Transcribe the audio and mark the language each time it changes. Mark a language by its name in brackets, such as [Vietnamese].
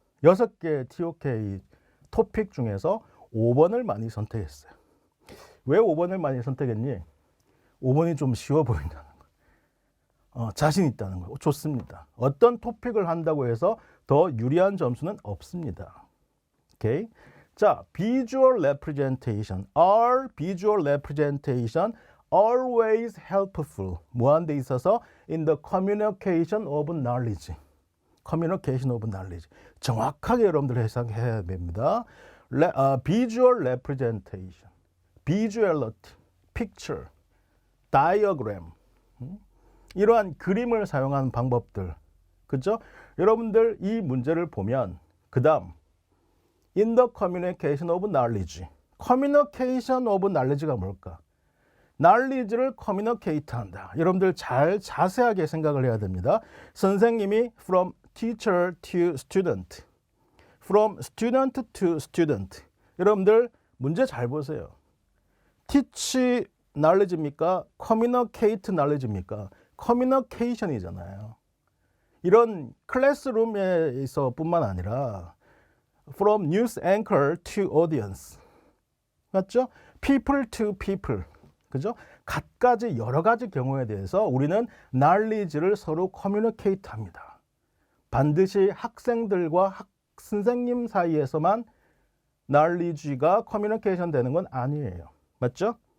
[Korean] 6개 TOK 토픽 중에서 5번을 많이 선택했어요. 왜 5번을 많이 선택했니? 5번이 좀 쉬워 보인다는 거. 자신 있다는 거. 좋습니다. 어떤 토픽을 한다고 해서 더 유리한 점수는 없습니다. 오케이? 자, visual representation. [English] Are visual representation always helpful? [Korean] 무한 데 있어서 [English] in the communication of knowledge. communication of knowledge. [Korean] 정확하게 여러분들 해석해야 됩니다. [English] visual representation, visuality, picture, diagram. [Korean] 이러한 그림을 사용하는 방법들. 그죠? 여러분들 이 문제를 보면 그 다음 [English] in the communication of knowledge. [Korean] communication of knowledge가 뭘까? knowledge를 communicate 한다. 여러분들 잘 자세하게 생각을 해야 됩니다. 선생님이 [English] from teacher to student, from student to student. [Korean] 여러분들 문제 잘 보세요. [English] teach knowledge [Korean] 입니까? [English] communicate knowledge [Korean] 입니까? communication이잖아요. 이런 클래스룸에서 뿐만 아니라 [English] from news anchor to audience. [Korean] 맞죠? [English] people to people. [Korean] 그죠? 갖가지 여러 가지 경우에 대해서 우리는 knowledge를 서로 communicate 합니다. 반드시 학생들과 선생님 사이에서만 knowledge가 communication 되는 건 아니에요. 맞죠?